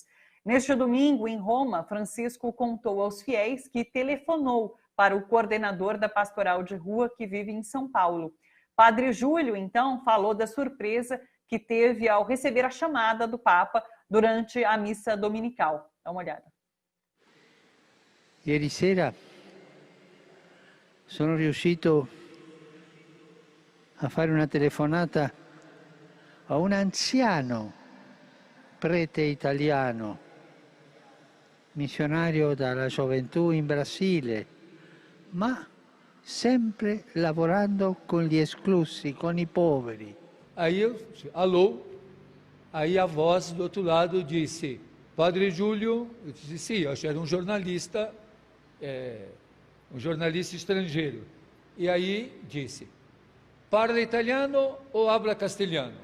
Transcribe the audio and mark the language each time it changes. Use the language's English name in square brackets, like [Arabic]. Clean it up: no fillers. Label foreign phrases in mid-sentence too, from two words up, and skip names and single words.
[Portuguese] Neste domingo, em Roma, Francisco contou aos fiéis que telefonou para o coordenador da pastoral de rua que vive em São Paulo. Padre Júlio, então, falou da surpresa que teve ao receber a chamada do Papa durante a missa dominical. Dá uma olhada. [Italian] Ieri sera sono riuscito a fare una telefonata a un anziano prete italiano, missionario dalla gioventù in Brasile, ma sempre lavorando con gli esclusi, con i poveri. [Portuguese] Aí eu, alô, aí a voz do outro lado disse, Padre Júlio, eu disse sim, eu era um jornalista estrangeiro. E aí disse, [Italian] parla italiano [Portuguese] ou [Spanish] habla castelhano?